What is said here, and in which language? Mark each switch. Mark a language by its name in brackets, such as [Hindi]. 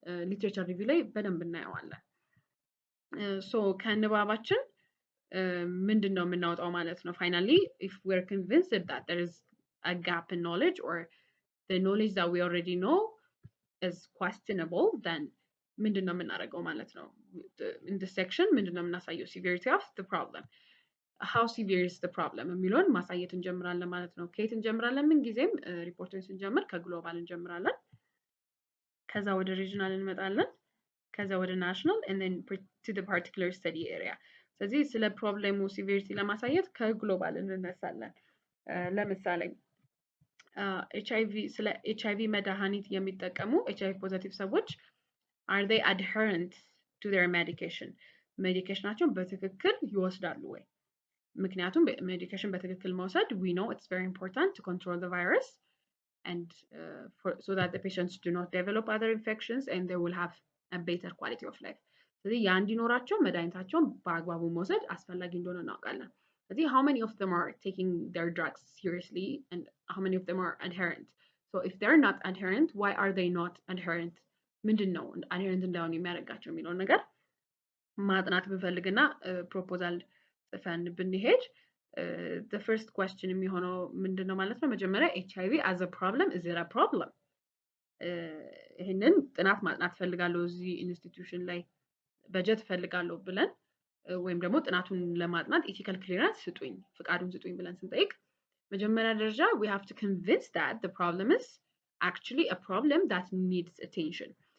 [English] literature review [Amharic] ላይ በደንብ እናየዋለን። [English] so [Amharic] ከንባባችን ምንድነው የምናወጣው ማለት ነው [English] finally if we're convinced that there is a gap in knowledge or the knowledge that we already know is questionable, then [Amharic] ምንድነው የምናደርገው ማለት ነው [English] in this section [Amharic] ምንድነው የምናሳየው [English] severity of the problem, how severe is the problem [Amharic] የሚለውን ማሳየት እንጀምራለን ማለት ነው። ከየት እንጀምራለን? ምን ጊዜም ሪፖርቱን ስንጀምር ከግሎባል እንጀምራለን፣ ከዛ ወደ ሪጂናል እንመጣለን፣ ከዛ ወደ ናሽናል [English] and then to the particular study area። [Amharic] ስለዚህ ስለ ፕሮብሌሙ ሲቪሪቲ ለማሳየት ከግሎባል እንነሳለን። ለምሳሌ ኤችአይቪ ስለ ኤችአይቪ መድኃኒት የሚጠቀሙ ኤችአይቪ ፖዚቲቭ ሰዎች [English] are they adherent to their medication? [Amharic] ሜዲኬሽናቸውን በትክክል ይወስዳሉ ወይ? ምክንያቱም ሜዲኬሽን በትክክል መውሰድ [English] we know it's very important to control the virus and so that the patients do not develop other infections and they will have a better quality of life. [Amharic] ስለዚህ ያ እንዲኖራቸው መድኃኒታቸውን በአግባቡ መውሰድ አስፈላጊ እንደሆነ እናውቃለን። ስለዚህ [English] how many of them are taking their drugs seriously and how many of them are adherent? So if they're not adherent, why are they not adherent? [Amharic] ምንድነው adherent እንዳይሆኑ የሚያደርጋቸው የሚለውን ነገር ማጥናት ብንፈልግና ፕሮፖዛል ጽፈን ብንሄድ [English] the first question [Amharic] የሚሆነው ምንድነው ማለት ነው መጀመሪያ [English] HIV as a problem, is it a problem? [Amharic] ይሄንን ጥናት ማጥናት ፈልጋለሁ እዚህ ኢንስቲትዩሽን ላይ በጀት ፈልጋለሁ ብለን ወይም ደግሞ ጥናቱን ለማጥናት ኢቲካል ክሊራንስ ስጡኝ ፍቃዱን ስጡኝ ብለን ስንጠይቅ መጀመሪያ ደረጃ [English] we have to convince that the problem is actually a problem that needs attention.